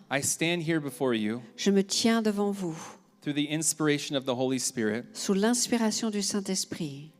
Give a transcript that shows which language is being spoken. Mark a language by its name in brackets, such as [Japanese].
[English] I stand here before you [French] je me tiens devant vous, [English] through the inspiration of the Holy Spirit, [French] sous l'inspiration du Saint-Esprit,